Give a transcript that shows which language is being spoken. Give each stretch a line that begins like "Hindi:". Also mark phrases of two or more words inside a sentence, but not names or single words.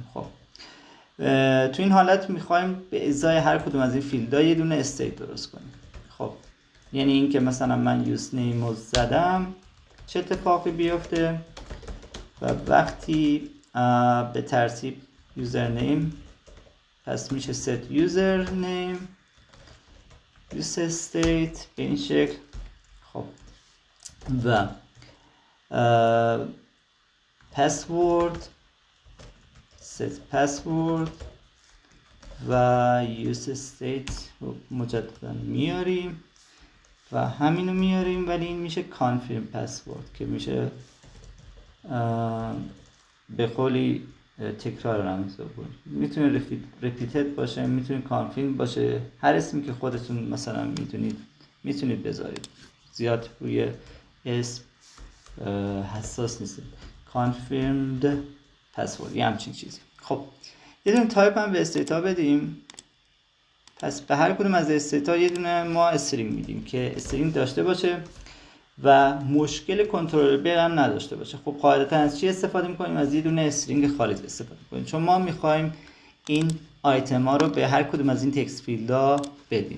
Persian: خب تو این حالت میخوایم به ازای هر کدوم از این فیلدها یه دونه استیت درست کنیم. خب یعنی این که مثلا من
English: use name
Persian: رو زدم چه اتفاقی بیفته و وقتی به ترتیب
English: user name
Persian: پس میشه
English: set user name use state
Persian: به این شکل. خب و
English: password set password
Persian: و
English: use state
Persian: رو مجددا میاریم و همینو میاریم، ولی این میشه
English: confirm password
Persian: که میشه به قولی تکرار رمز بود. میتونه repeated باشه، میتونه confirm باشه، هر اسمی که خودتون مثلا میتونید بذارید. زیاد روی اسم حساس نیست.
English: confirmed password
Persian: یه همچین چیزی. خب یه دونه تایپ هم به استیتا بدیم. پس به هر کدوم از استیتا یه دونه ما استرینگ میدیم که استرینگ داشته باشه و مشکل کنترلبل هم نداشته باشه. خب قاعدتا از چی استفاده میکنیم؟ از یه دونه استرینگ خارجی استفاده میکنیم، چون ما میخوایم این آیتم ها رو به هر کدوم از این تکست فیلدها بدیم.